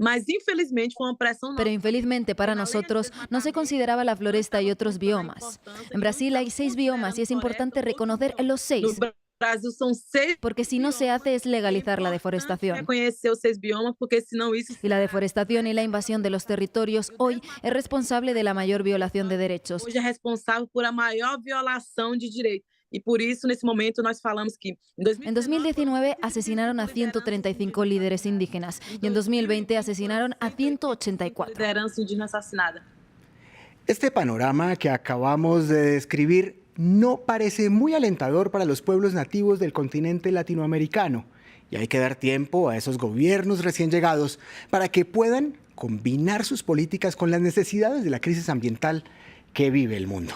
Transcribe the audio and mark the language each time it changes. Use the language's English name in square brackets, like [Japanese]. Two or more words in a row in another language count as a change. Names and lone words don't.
[Spanish] Pero infelizmente para nosotros no se consideraba la floresta y otros biomas. En Brasil hay 6 biomas y es importante reconocer los 6. Porque si no se hace es legalizar la deforestación. Y la deforestación y la invasión de los territorios hoy es responsable de la mayor violación de derechos. [Portuguese] Hoje é responsável por a maior violação de direitos. [Spanish] Y por eso, en ese momento, [Portuguese] nós falamos que [Spanish] en 2019 asesinaron a 135 líderes indígenas y en 2020 asesinaron a 184. Este panorama que acabamos de describir no parece muy alentador para los pueblos nativos del continente latinoamericano, y hay que dar tiempo a esos gobiernos recién llegados para que puedan combinar sus políticas con las necesidades de la crisis ambiental que vive el mundo.